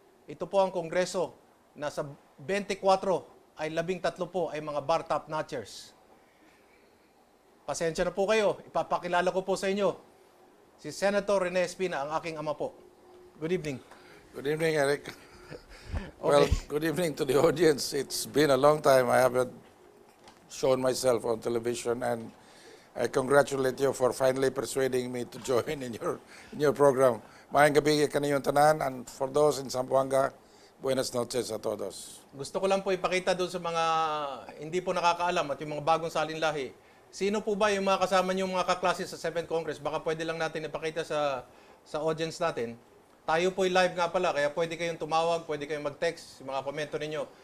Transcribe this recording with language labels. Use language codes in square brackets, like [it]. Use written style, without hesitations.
[tl] Ito po ang kongreso na sa 24 ay 13 po ay mga bar top notchers. Pasensya na po kayo, ipapakilala ko po sa inyo si Senator Rene Espina, ang aking ama po. [en] Good evening. Good evening, Eric. Okay. Well, good evening to the audience. It's been a long time I haven't shown myself on television, and I congratulate you for finally persuading me to join in your program. [ceb] Maayong gabi kaniyong tanan, [en] and for those in Zamboanga, [es] buenas noches a todos. [tl] Gusto ko lang po ipakita doon sa mga hindi po nakakaalam at yung mga bagong salinlahi. Sino po ba yung mga kasama niyong mga kaklase sa 7th Congress? Baka pwede lang natin ipakita sa audience natin. Tayo po live nga pala, kaya pwede kayong tumawag, pwede kayong mag-text, yung mga komento ninyo.